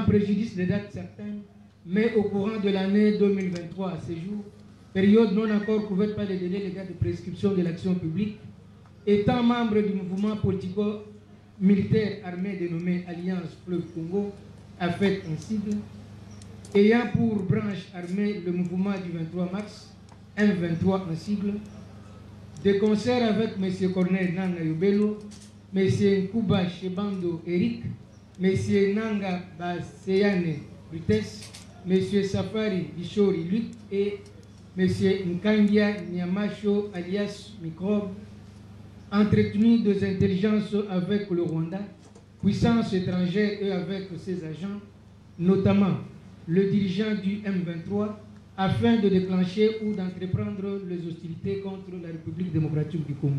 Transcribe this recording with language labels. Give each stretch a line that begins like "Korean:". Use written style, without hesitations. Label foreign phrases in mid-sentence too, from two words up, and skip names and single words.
French: préjudice de dates certaines, mais au courant de l'année 2023 à ce jour, période non encore couverte par les délais légaux de prescription de l'action publique, étant membre du mouvement politico-militaire armé dénommé Alliance Fleuve Congo, AFEC en sigle, ayant pour branche armée le mouvement du 23 mars, M23 en sigle, de concert avec M. Corneille Nanga Yubelo, M. Nkuba Shebando Eric, M. Nanga Baseyane Rutes, M. Safari Bishori Luc et M. Nkangia Nyamacho alias Microbe, entretenu des intelligences avec le Rwanda, puissance étrangère et avec ses agents, notamment le dirigeant du M23, afin de déclencher ou d'entreprendre les hostilités contre la République démocratique du Congo.